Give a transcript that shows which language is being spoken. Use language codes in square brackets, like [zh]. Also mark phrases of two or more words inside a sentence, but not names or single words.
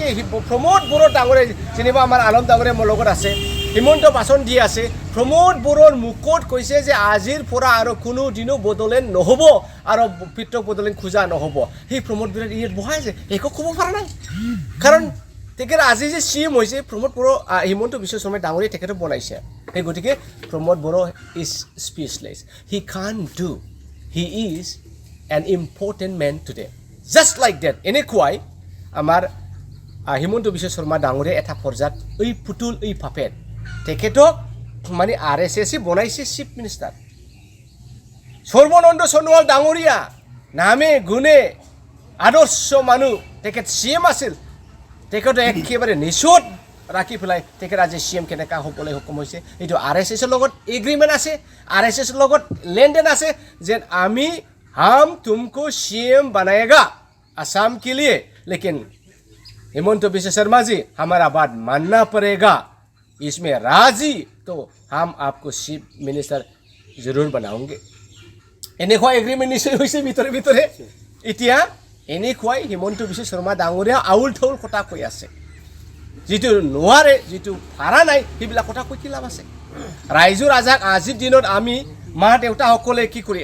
[as] প্ৰমোদ বড়ো ডাঙৰে যেনিবা আমাৰ আনন্দ ডাঙৰে মোৰ লগত আছে, হিমন্ত ভাষণ দি আছে, প্ৰমোদ বড়োৰ মুখত কৈছে যে আজিৰ পৰা আৰু কোনো দিনো বদলেন নহ'ব আৰু পৃথক বদলেন খোজা নহ'ব। সেই প্ৰমোদ বড়োৰ ইয়াত বহাই আছে, একো ক'ব পৰা নাই। কাৰণ তেখেত আজি যে CM হৈছে প্ৰমোদ বড়ো, হিমন্ত বিশ্ব শৰ্মা ডাঙৰীয়াই তেখেতক বনাইছে। [en] সেই গতিকে প্ৰমোদ বড়ো is speechless, he can't do, he is an important man today, just like that. [as] এনেকুৱাই আমাৰ হিমন্ত বিশ্ব শৰ্মা ডাঙৰে এটা পৰ্যায়ত এই পুতুল, এই পাপেট, তেখেতক মানে RSS বনাইছে [en] chief minister. [as] সৰ্বানন্দ সোণোৱাল ডাঙৰীয়া নামে গুণে আদৰ্শ মানুহ, তেখেত CM আছিল, তেখেতে একেবাৰে নিশ্চত ৰাখি পেলাই তেখেত আজি CM কেনেকা হ'বলৈ সক্ষম হৈছে এইটো RSSৰ লগত এগ্ৰিমেণ্ট আছে RSSৰ লগত লেনদেন আছে যে আমি [hi] हम तुमको CM बनाएगा असम के लिए लेकिन हेमंत बिश्व शर्मा जी हमारा बात मानना पड़ेगा इसमें राजी तो हम आपको चीफ मिनिस्टर जरूर बनाओगे [as] এনেকুৱা এগ্ৰিমেণ্ট নিশ্চয় হৈছে ভিতৰে ভিতৰে এতিয়া এনেকুৱাই হিমন্ত বিশ্ব শৰ্মা ডাঙৰীয়া আউল ঠাউল কথা কৈ আছে যিটো নোৱাৰে যিটো পাৰা নাই সেইবিলাক কথা কৈ কি লাভ আছে ৰাইজৰ ৰাজাক আজিৰ দিনত আমি মা দেউতাসকলে কি কৰি